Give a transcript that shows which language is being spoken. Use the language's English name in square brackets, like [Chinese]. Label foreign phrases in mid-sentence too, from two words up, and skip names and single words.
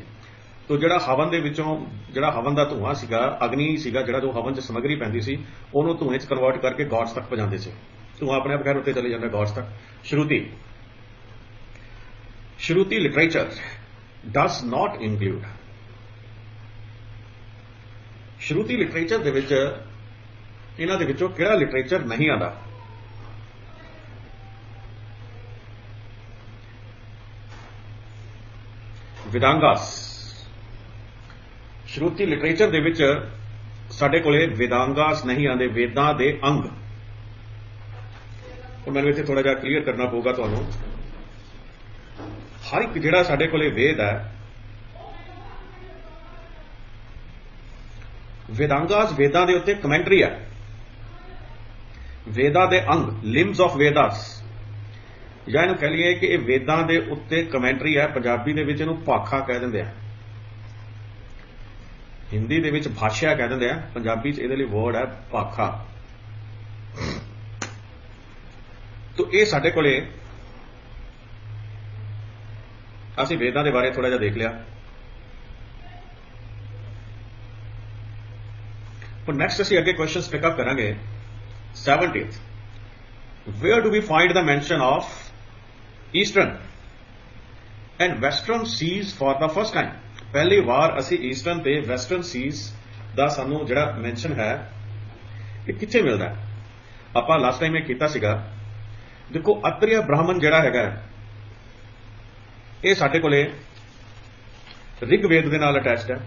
[Punjabi] तो ਜਿਹੜਾ ਹਵਨ ਦੇ ਵਿੱਚੋਂ ਜਿਹੜਾ ਹਵਨ ਦਾ ਧੂਆਂ ਸੀਗਾ, ਅਗਨੀ ਸੀਗਾ ਜਿਹੜਾ ਜੋ ਹਵਨ 'ਚ ਸਮੱਗਰੀ ਪੈਂਦੀ ਸੀ ਉਹਨੂੰ ਧੂਏ 'ਚ ਕਨਵਰਟ ਕਰਕੇ ਗॉड्स ਤੱਕ ਪਹੁੰਚਾਉਂਦੇ ਸੀ। ਧੂਆਂ ਆਪਣੇ ਆਪ ਖੈਰ ਉੱਤੇ ਚਲੇ ਜਾਂਦਾ ਗॉड्स ਤੱਕ। ਸ਼ਰੂਤੀ [English] literature does not include. [Punjabi] ਸ਼ਰੂਤੀ ਲਿਟਰੇਚਰ ਦੇ ਵਿੱਚ ਇਹਨਾਂ ਦੇ ਵਿੱਚੋਂ ਕਿਹੜਾ ਲਿਟਰੇਚਰ ਨਹੀਂ ਆਉਂਦਾ? वेदांगास। ਸ਼ਰੁਤੀ ਲਿਟਰੇਚਰ ਦੇ ਵਿਚ ਸਾਡੇ ਕੋਲੇ ਵੇਦਾਂਗਾਸ ਨਹੀਂ ਆਤੇ, ਵੇਦਾਂ ਦੇ ਅੰਗ। ਔਰ ਮੈਂਨੇ ਇੱਥੇ ਥੋੜ੍ਹਾ ਜਿਹਾ ਕਲੀਅਰ ਕਰਨਾ ਪਊਗਾ ਤੁਹਾਨੂੰ। ਹਰ ਇੱਕ ਜਿਹੜਾ ਸਾਡੇ ਕੋਲੇ ਵੇਦ ਹੈ, ਵੇਦਾਂਗਾਸ ਵੇਦਾਂ ਦੇ ਉੱਤੇ ਕਮੈਂਟਰੀ ਹੈ। ਵੇਦਾਂ ਦੇ ਅੰਗ, [English] limbs of Vedas, [Punjabi] ਜਾਂ ਇਹਨੂੰ ਕਹਿ ਲਈਏ ਕਿ ਵੇਦਾਂ ਦੇ ਉੱਤੇ ਕਮੈਂਟਰੀ ਹੈ। ਪੰਜਾਬੀ ਦੇ ਵਿਚ ਇਹਨੂੰ ਭਾਖਾ ਕਹਿ ਦਿੰਦੇ ਆ, ਹਿੰਦੀ ਦੇ ਵਿਚ ਭਾਸ਼ਾ ਕਹਿ ਦਿੰਦੇ ਆ, ਪੰਜਾਬੀ 'ਚ ਇਹਦੇ ਲਈ ਵਰਡ ਹੈ ਭਾਖਾ। ਤੋ ਯੇ ਸਾਡੇ ਕੋਲੇ ਅਸੀਂ ਵੇਦਾਂ ਦੇ ਬਾਰੇ ਥੋੜ੍ਹਾ ਜਿਹਾ ਦੇਖ ਲਿਆ। ਪਰ ਨੈਕਸਟ ਅਸੀਂ ਅੱਗੇ [English] question pickup [Punjabi] ਕਰਾਂਗੇ। [English] 70th, where do we find the mention of Eastern and Western seas for the first time? [Punjabi] ਪਹਿਲੀ ਬਾਰ ਅਸੀਂ ਈਸਟਰਨ ਤੇ [English] Western seas [Punjabi] ਕਾ ਸਾਨੂੰ ਜਿਹੜਾ ਮੈਂਸ਼ਨ ਹੈ ਕਿ ਕਿੱਥੇ ਮਿਲਦਾ ਹੈ? ਆਪਾਂ [English] last time [Punjabi] ਯੇ ਕੀਤਾ ਸੀਗਾ। ਦੇਖੋ ਅਤ੍ਰਿਆ ਬ੍ਰਾਹਮਣ ਜਿਹੜਾ ਹੈਗਾ ਯੇ ਸਾਡੇ ਕੋਲੇ ਰਿਗਵੇਦ ਦੇ ਨਾਲ ਅਟੈਚਡ ਹੈ।